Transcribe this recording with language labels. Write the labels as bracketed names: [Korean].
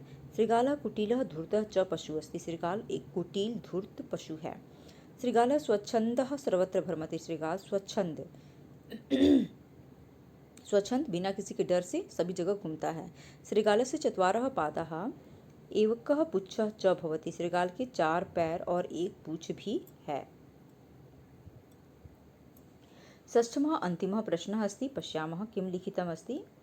[Sanskrit] श्रृगालः कुटिलः धूर्तः च पशु अस्ति। [Hindi] श्रृगाल एक कुटिल धूर्त पशु है। [Sanskrit] श्रृगालः स्वच्छंदः सर्वत्र भ्रमति। [Hindi] श्रृगाल स्वच्छंद बिना किसी के डर से सभी जगह घूमता है। [Sanskrit] श्रृगालस्य चत्वारः पादाः एकः पुच्छः च भवति। [Hindi] श्रृगाल के 4 पैर और 1 पूँछ भी है। [Sanskrit] षष्ठमः अन्तिमः प्रश्नः अस्ति। पश्यामः किं लिखितमस्ति।